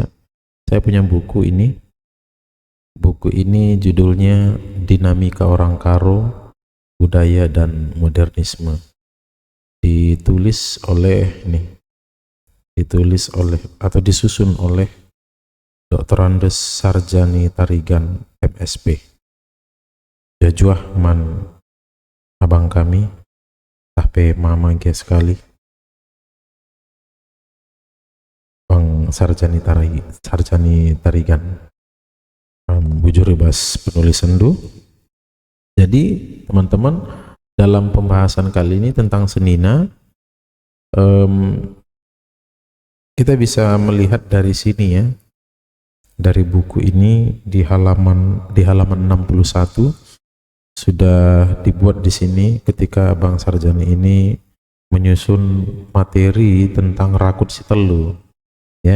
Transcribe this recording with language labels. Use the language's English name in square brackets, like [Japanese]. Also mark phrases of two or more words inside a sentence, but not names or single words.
[Indonesian] Saya punya buku ini. Buku ini judulnya Dinamika Orang Karo, Budaya dan Modernisme. Ditulis oleh atau disusun oleh Dr. Andes Sarjani Tarigan MSP. [Batak Karo] Jajuah man abang kami, tapi mama ge sekali. [Indonesian] Bang Sarjani Tarigan. [Batak Karo] Bujur bebas penulis sendu. [Indonesian] Jadi teman-teman, dalam pembahasan kali ini tentang senina, kita bisa melihat dari sini ya, dari buku ini di halaman 61 sudah dibuat di sini ketika Bang Sarjani ini menyusun materi tentang rakut sitelu ya.